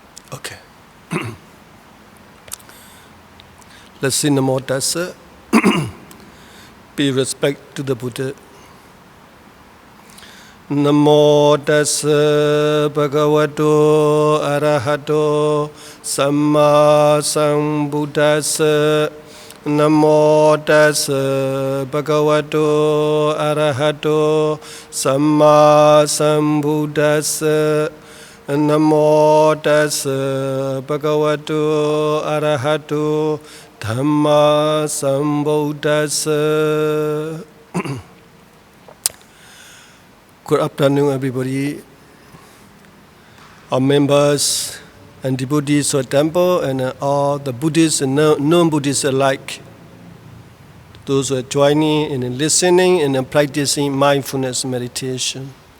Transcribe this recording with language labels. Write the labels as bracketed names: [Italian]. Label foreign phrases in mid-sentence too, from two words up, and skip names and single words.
[English] Okay. Let's sing Namo Tassa. Pay respect to the Buddha. [Pali] Namo Tassa Bhagavato Arahato Samma Sambuddhassa. Namo Tassa Bhagavato Arahato Samma Sambuddhassa. Namo Tassa Bhagavato Arahato Dhamma Sambuddhassa. [English] Good afternoon, everybody. Our members and devotees of the temple, and all the Buddhists and non-Buddhists alike. Those who are joining and listening and practicing mindfulness meditation.